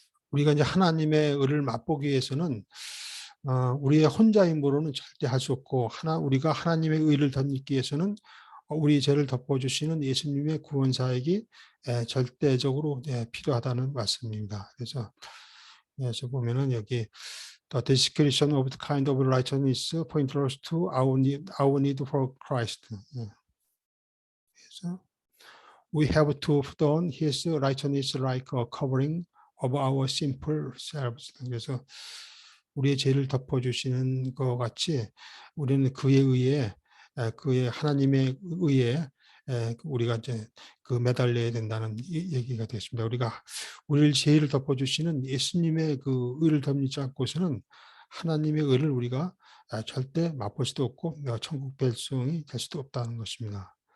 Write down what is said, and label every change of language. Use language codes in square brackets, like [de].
[ko] 우리가 이제 하나님의 의를 맛보기 위해서는 우리의 혼자 힘으로는 절대 할 수 없고 우리가 하나님의 의를 덧입기 위해서는 우리 죄를 덮어주시는 예수님의 구원 사역이 절대적으로 필요하다는 말씀입니다. 그래서 보면은 여기 [en] The description of the kind of righteousness points us to our need for Christ. [ko] 그래서 [en] We have to put on His righteousness like a covering of our sinful selves. [ko] 그래서 우리의 죄를 덮어주시는 것 같이 우리는 그의 하나님의 의에 우리가 이제 매달려야 된다는 얘기가 되겠습니다. 우리가 우리를 죄를 덮어주시는 예수님의 그 의를 덮지 않고서는 하나님의 의를 우리가 절대 맛볼 수도 없고 천국 백성이 될 수도 없다는 것입니다.